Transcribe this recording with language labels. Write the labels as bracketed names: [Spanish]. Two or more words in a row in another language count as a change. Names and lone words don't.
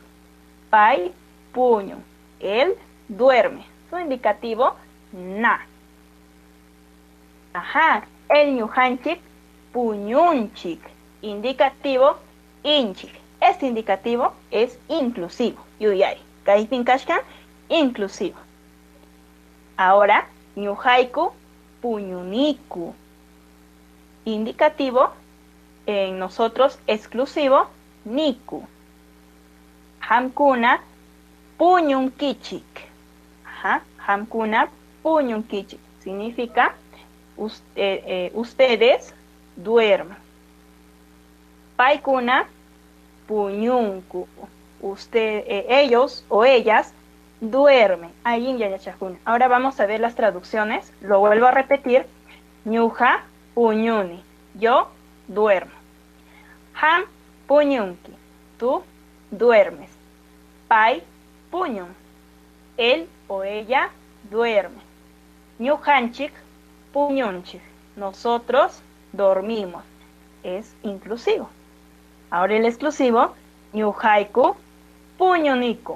[Quechua] Pai puñun. [Spanish] Él duerme. Su indicativo na. Ajá. [Quechua] El ñujanchik puñunchik. [Spanish] Indicativo inchik. Este indicativo es inclusivo. [Quechua] Yuyari. Kaipin kashkan, [Spanish] inclusivo. [Quechua] Ahora, ñujaiku puñuniku. [Spanish] Indicativo en nosotros exclusivo niku. [Quechua] Hamkuna puñunkichik. Ajá. Hamkuna puñunkichik. [Spanish] Significa ustedes duerman. [Quechua] Paikuna puñunku. [Spanish] Ellos o ellas duermen. Ahí en Yachajkuna. Ahora vamos a ver las traducciones. Lo vuelvo a repetir. [Quechua] Ñuja puñuni. [Spanish] Yo duermo. [Quechua] Ham puñunki. [Spanish] Tú duermes. [Quechua] Pai puñun. [Spanish] Él o ella duerme. [Quechua] Ñujanchik puñunchik. [Spanish] Nosotros dormimos. Es inclusivo. Ahora el exclusivo. [Quechua] Ñujaiku puñuniku.